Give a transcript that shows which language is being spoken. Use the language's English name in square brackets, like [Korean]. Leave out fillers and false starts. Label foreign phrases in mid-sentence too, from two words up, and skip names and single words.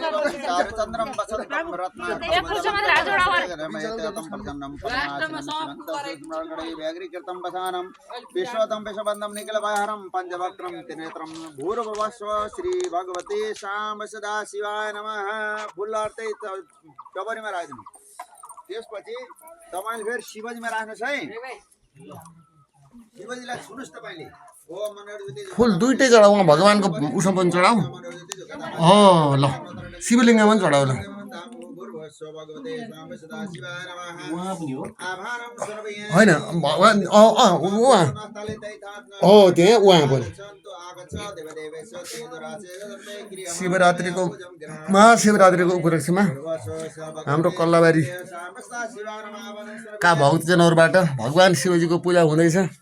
[Sanskrit] चारुचन्द्रं वसन्तं रत्नाकरं वसानं विश्वतं विश्वबन्धं निखिलभयहरं पञ्चवक्त्रं त्रिनेत्रं भूर्भुवस्व श्री भगवते शाम सदा शिवाय नमः। [Nepali] फुल अर्थे डबरीमा राख्दिनु। त्यसपछि तपाईले फेरि शिवजीमा राख्नुस् है। शिवजीलाई सुन्नुस् तपाईले। फुल दुईटै चढाऊ भगवानको उसमा पनि चढाऊ ल शिवलिङ्गमा पनि चढाऊ ल होइन भगवान हो त्यहाँ उहाँ पनि शिवरात्रिको महाशिवरात्रिको उपलक्ष्यमा हाम्रो कल्लाबारीका भक्तजनहरूबाट भगवान शिवजीको पूजा हुँदैछ।